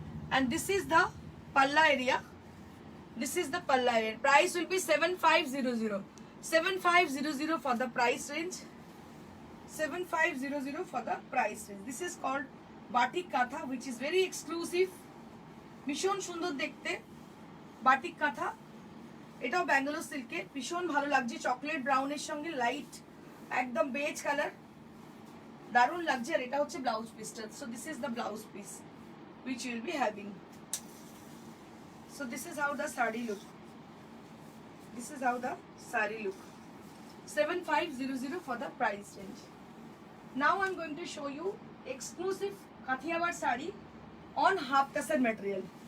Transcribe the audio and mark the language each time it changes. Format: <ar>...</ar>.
<en>And this is the palla area. This is the palla area. Price will be 7500. 7500 for the price range. 7500 for the price range. This is called batik katha, which is very exclusive.</en> <bn>ভীষণ সুন্দর দেখতে batik কাঁথা। এটাও ব্যাঙ্গালোর সিল্কে, ভীষণ ভালো লাগছে। Chocolate ব্রাউনের সঙ্গে light একদম বেজ কালার, দারুণ লাগছে। আর এটা হচ্ছে ব্লাউজ পিসটা।</bn> <en>So this is the blouse piece which you will be having. So this is how the sari look. This is how the sari look. 7500 for the price range. Now I'm going to show you exclusive Kathiawar sari on half tassar material.</en>